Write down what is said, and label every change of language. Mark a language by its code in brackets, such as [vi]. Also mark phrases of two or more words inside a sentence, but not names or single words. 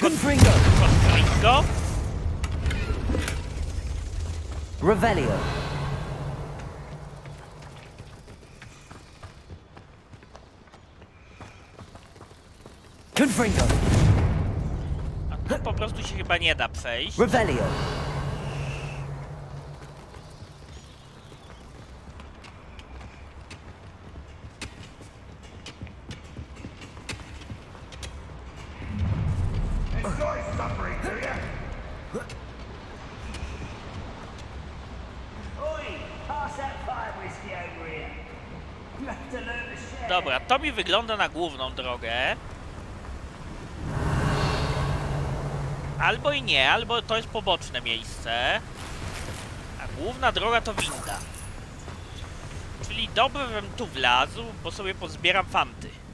[la] Confringo. Confringo? Revelio. Confringo. [pl] A tu po prostu się chyba nie da przejść. [la] Revelio. [en] Enjoy suffering, do ya? Oi, pass that fire whiskey over here. You have to learn to share. [pl] Dobra, to mi wygląda na główną drogę. Albo i nie, albo to jest poboczne miejsce. A główna droga to winda. Czyli dobrze, żebym tu wlazł, bo sobie pozbieram fanty.